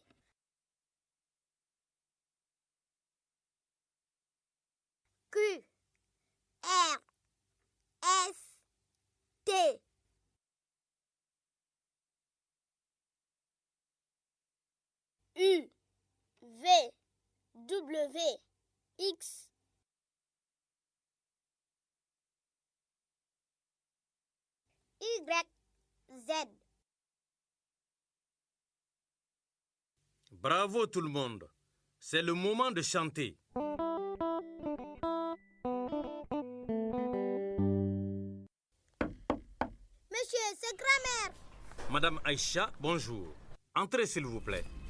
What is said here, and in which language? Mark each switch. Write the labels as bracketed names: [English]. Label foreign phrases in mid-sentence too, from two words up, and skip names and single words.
[French] Q, R, S, T, U, V, W, X, Y, Z. Bravo tout le monde. C'est le moment de chanter. Monsieur, c'est grand-mère. Madame Aïcha, bonjour. Entrez s'il vous plaît.